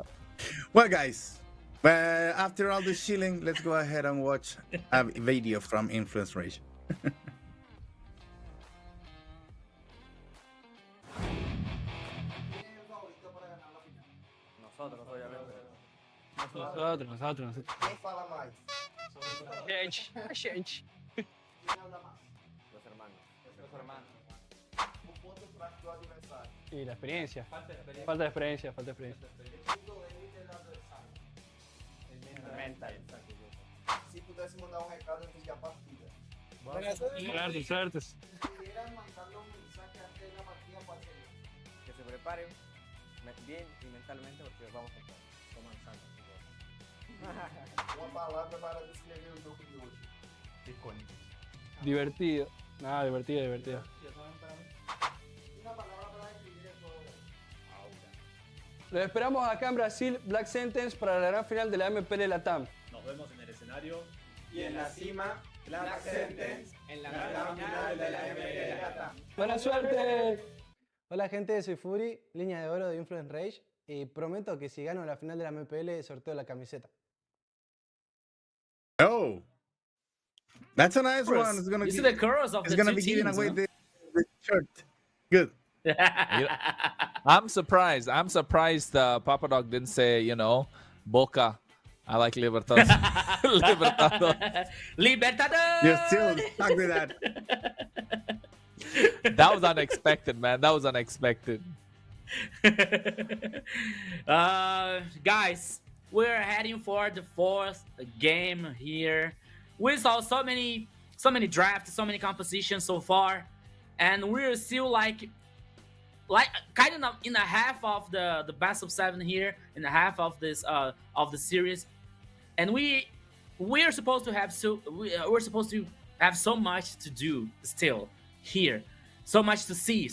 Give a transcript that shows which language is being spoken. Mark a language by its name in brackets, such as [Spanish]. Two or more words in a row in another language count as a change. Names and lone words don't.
[English] Well, guys, after all this chilling, let's go ahead and watch a video from Influence Rage. [Spanish] Nosotros. [Portuguese] Quem fala mais? Gente. [Spanish] Los hermanos. [Portuguese] O ponto fraco do adversário. [Spanish] Y la experiencia. Falta de experiencia. Falta de experiencia. Falta de experiencia. [Portuguese] O punto límite do adversário. Mental. Se pudesse mandar um recado antes de a partida. [Spanish] Suertes. Si pudieran mandarle un mensaje antes de la partida, ¿cuál sería? Que se preparen. bien y mentalmente porque vamos con todo. Comenzando, chicos. [Portuguese] Uma palavra para descrever o jogo de hoje. [Spanish] Icónico. Divertido. Nada, divertido, divertido. [Portuguese] Uma palavra para descrever [Spanish] el juego de hoy. Los esperamos acá en Brasil, Black Sentence, para la gran final de la MPL Latam. Nos vemos en el escenario. Y en la cima, Black Sentence, en la gran final de la MPL. ¡Buena suerte! Hola gente, soy Fury, línea de oro de Influence Rage, y prometo que si gano la final de la MPL sorteo la camiseta. [English] Oh, that's a nice Chorus. one. It's gonna You see give- the chorus of it's the gonna two be giving teams, away no? the shirt. Good. I'm surprised. Papa Dog didn't say, Boca. I like Libertad. Libertad. Libertador! You're still stuck with that. That was unexpected, man. That was unexpected. Guys, we're heading for the fourth game here. We saw so many drafts, so many compositions so far, and we're still like kind of in a half of the best of 7 here, in a half of this of the series, and we're supposed to have so much to do still here, so much to see.